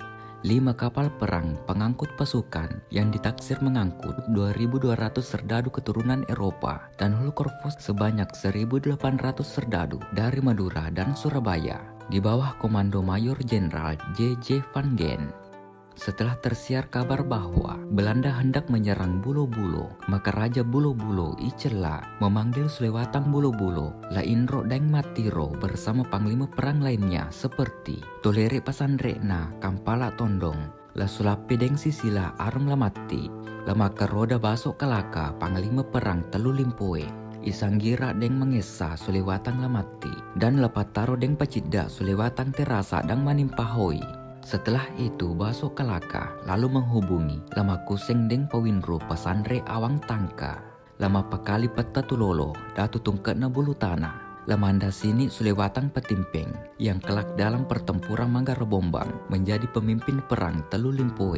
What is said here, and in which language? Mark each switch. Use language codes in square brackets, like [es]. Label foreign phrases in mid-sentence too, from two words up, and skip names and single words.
[id] 5 kapal perang pengangkut pasukan yang ditaksir mengangkut 2.200 serdadu keturunan Eropa dan Hulkorvos sebanyak 1.800 serdadu dari Madura dan Surabaya di bawah komando Mayor Jenderal J.J. van Gen. Setelah tersiar kabar bahwa Belanda hendak menyerang Bulo-Bulo, maka Raja Bulo-Bulo Icela memanggil Sulewatang Bulo-Bulo, Lainro Deng Matiro bersama panglima perang lainnya seperti Tolere Pasandrena, Kampala Tondong, La Sulape Deng Sisila Arung Lamati, Lamaka Roda Baso Kalaka, panglima perang Telu Limpoe, Isanggira Deng Mengesa Sulewatang Lamati, dan Lepataro Deng Pacida Sulewatang Terasa Dang Manimpahoi. Setelah itu Baso Kalaka lalu menghubungi Lama Kuseng Deng Pawinro Pasandre Awang Tangka, Lama Pakali Peta Tulolo Datu Tungketna Bulu Tanah, Lamanda Sini Sulewatang Petimpeng yang kelak dalam pertempuran Manggarobombang menjadi pemimpin perang Telu Limpoe.